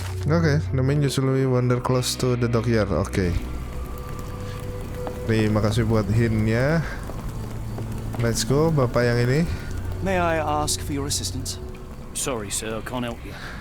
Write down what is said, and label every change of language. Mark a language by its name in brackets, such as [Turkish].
[English] Oke, the man usually wander close to the dockyard. Oke. [Indonesian] Terima kasih buat hintnya. [English] Let's go, [Indonesian] bapak yang ini. [English] May I ask for your assistance? Sorry, sir, I can't help you.